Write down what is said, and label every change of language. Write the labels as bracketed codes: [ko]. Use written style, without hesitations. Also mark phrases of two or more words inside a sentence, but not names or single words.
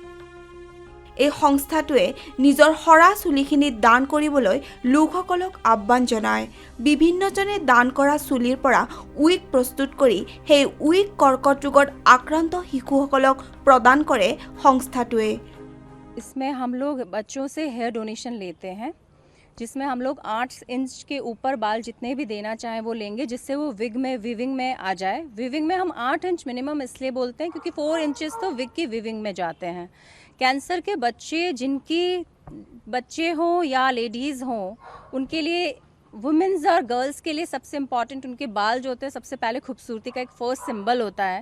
[as] এই সংস্থাটোৱে নিজৰ সৰা চুলিখিনি দান কৰিবলৈ লোকসকলক আহ্বান জনায়। বিভিন্নজনে দান কৰা চুলিৰ পৰা উইগ প্ৰস্তুত কৰি সেই উইগ কৰ্কট ৰোগত আক্ৰান্ত শিশুসকলক প্ৰদান কৰে সংস্থাটোৱে। [hi] इसमें हम लोग बच्चों से [en] hair donation [hi] लेते हैं, जिसमें हम लोग 8 इंच के ऊपर बाल जितने भी देना चाहें वो लेंगे, जिससे वो विविंग में आ जाए। विविंग में हम 8 इंच मिनिमम इसलिए बोलते हैं क्योंकि 4 इंचेस तो विग की विविंग में जाते हैं। कैंसर के जिनकी बच्चे हों या लेडीज़ हों, उनके लिए वुमेन्स और गर्ल्स के लिए सबसे इम्पॉर्टेंट उनके बाल जो होते हैं सबसे पहले खूबसूरती का एक [en] first symbol [hi] होता है।